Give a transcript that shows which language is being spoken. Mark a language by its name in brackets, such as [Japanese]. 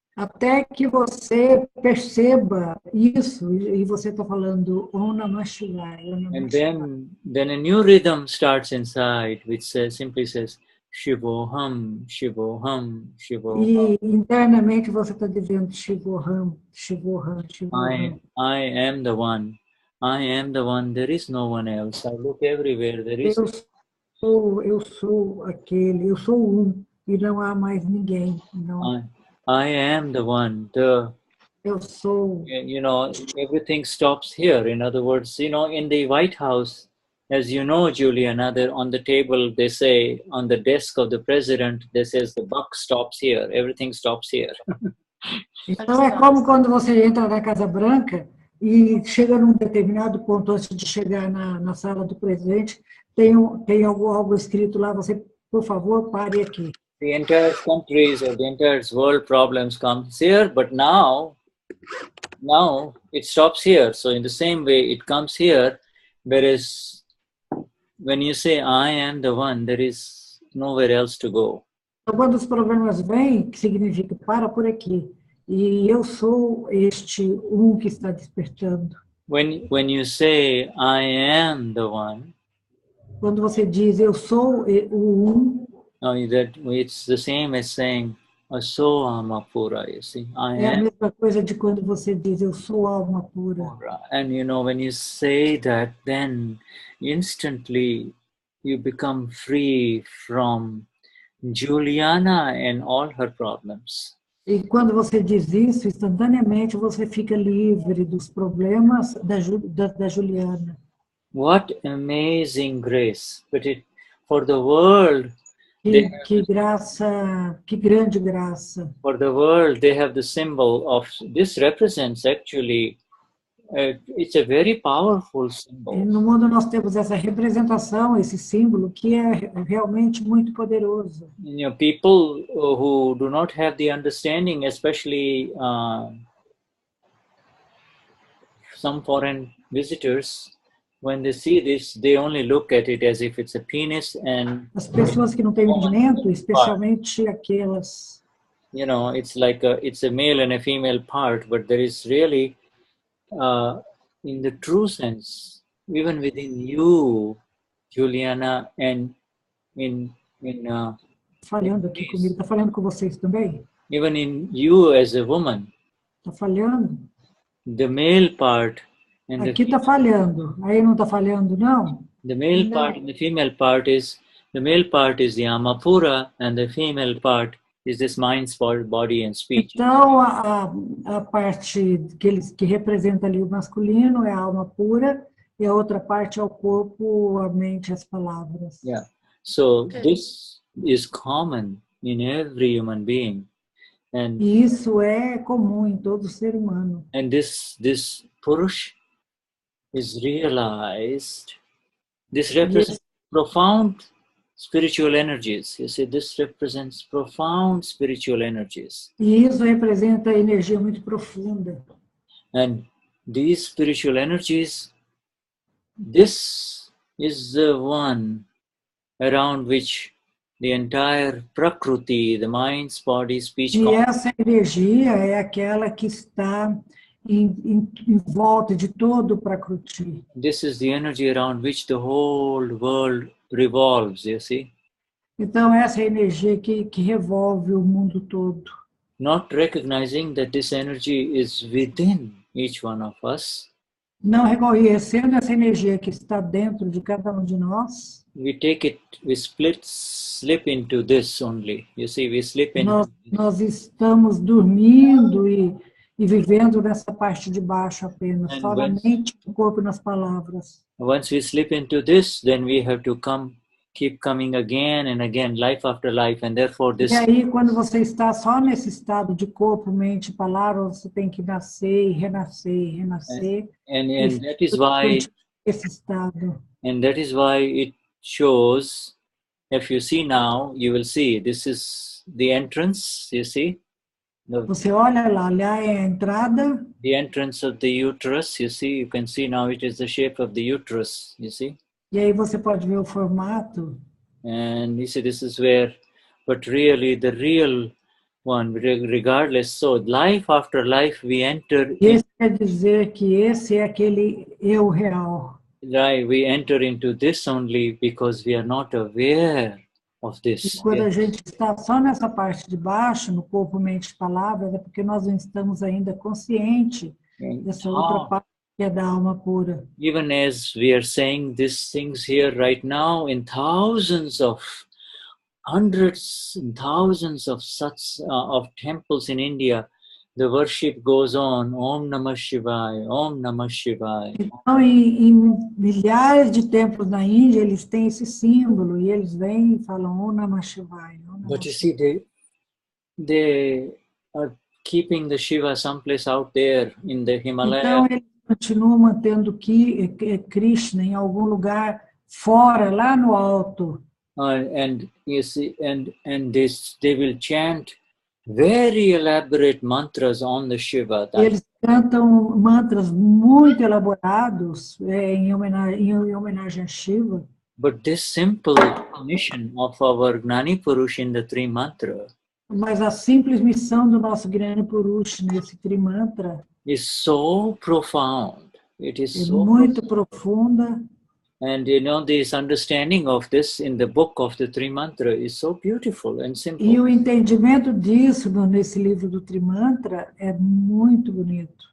[Portuguese] Até que você perceba isso, e você está falando Om Namah Shivaya. [English] And then a new rhythm starts inside, which simply says Shivoham, Shivoham, Shivoham. [Portuguese] E internamente você está dizendo Shivoham, Shivoham, Shivoham. [English] I am the one. I am the one. There is no one else. I look everywhere. There is. [Portuguese] Eu sou aquele. Eu sou e não há mais ninguém. Não. [English] I am the one. [Portuguese] Eu sou. [English] Everything stops here. In other words, in the White House, as you know, Juliana, on the table, they say, on the desk of the president, they says the buck stops here. Everything stops here. [Portuguese] Então é como quando você entra na Casa Branca e chega num determinado ponto antes de chegar na sala do presidente, tem algo escrito lá, você, por favor, pare aqui. [English] The entire countries or the entire world problems comes here, but now it stops here. So in the same way, it comes here, whereas when you say I am the one, there is nowhere else to go. [Portuguese] Então, quando os problemas vêm, que significa para por aqui. E eu sou este que está despertando. [English] When you say I am the one, [Portuguese] quando você diz eu sou o [English] it's the same as saying Aso alma pura, you see. [Portuguese] É a mesma coisa de quando você diz eu sou alma pura. [English] And when you say that, then instantly you become free from Juliana and all her problems. [Portuguese] E quando você diz isso, instantaneamente você fica livre dos problemas da Juliana. [English] What amazing grace! But for the world, [Portuguese] Que graça, que grande graça. [English] For the world, they have the symbol of, this represents actually, it's a very powerful [Portuguese] E [English] symbol. [Portuguese] no mundo nós temos essa representação, esse símbolo, que é realmente muito poderoso. [English] You know, people who do not have the understanding, especially some foreign visitors, when they see this, they only look at it as if it's a penis and, [Portuguese] As pessoas que não têm entendimento, especialmente aquelas... [English] you know, it's like it's a male and a female part, but there is really, in the true sense, even within you, Juliana, and in [Portuguese] Falhando aqui comigo, está falhando com vocês também? [English] even in you as a woman, [Portuguese] Está falhando? [English] the male part and [Portuguese] Aqui está falhando, aí não está falhando, não? [English] the male part and the female part is, the male part is the Amapura and the female part is this mind, body and speech. [Portuguese] Então, a parte que representa ali o masculino é a alma pura e a outra parte é o corpo, a mente, as palavras. [English] Yeah. So this is common in every human being. And [Portuguese] E isso é comum em todo ser humano. [English] and this Purush is realized. This represents profound spiritual energies. You see, this represents profound spiritual energies. [Portuguese] E isso representa energia muito profunda. [English] And these spiritual energies, this is the one around which the entire Prakriti, the mind, body, speech, [Portuguese] E essa energia é aquela que está em volta de todo o Prakriti. [English] this is the energy around which the whole world revolves, you see. [Portuguese] Então, essa é a energia que revolve o mundo todo. [English] Not recognizing that this energy is within each one of us, [Portuguese] Não reconhecendo essa energia que está dentro de cada um de nós, [English] we take it, we slip into this only. You see, we slip in. [Portuguese] nós estamos dormindo e vivendo nessa parte de baixo apenas, [English] And [Portuguese] só na mente, no corpo e nas palavras. [English] Once we slip into this, then we have to keep coming again and again, life after life, and therefore this. [Portuguese] E aí, quando você está só nesse estado de corpo, mente e palavras, você tem que nascer e renascer e renascer. [English] And that is why. [Portuguese] Esse estado. [English] And that is why it shows. If you see now, you will see this is the entrance. You see. [Portuguese] Você olha lá, olha é a entrada. [English] The entrance of the uterus, you see, you can see now it is the shape of the uterus, you see. [Portuguese] E aí você pode ver o formato. [English] And you see, this is where, but really the real one, regardless, so life after life we enter. [Portuguese] Isso quer dizer que esse é aquele eu real. [English] Right, we enter into this only because we are not aware of this. [Portuguese] E quando a gente está só nessa parte de baixo, no corpo, mente e palavras, é porque nós não estamos ainda conscientes dessa outra parte que é da alma pura. [English] Even as we are saying these things here right now, in thousands of, hundreds and thousands of of temples in India, the worship goes on, Om Namah Shivaya, Om Namah Shivaya. [Portuguese] Então, em milhares de templos na Índia, eles têm esse símbolo, e eles vêm e falam Om Namah Shivaya. [English] But you see, they are keeping the Shiva someplace out there in the Himalaya. [Portuguese] Então, eles continuam mantendo Krishna em algum lugar fora, lá no alto. [English] And you see, and they will chant very elaborate mantras on the Shiva. [Portuguese] Eles cantam mantras muito elaborados em homenagem a Shiva. [English] But this simple definition of our Gnani Purush in the three mantra [Portuguese] Mas a simples missão do nosso Gnani Purush nesse trimantra [English] is so profound. It is [Portuguese] é [English] so [Portuguese] muito profunda. [English] And you know, this understanding of this in the book of the three mantra is so beautiful and simple. [Portuguese] E o entendimento disso nesse livro do Trimantra é muito bonito.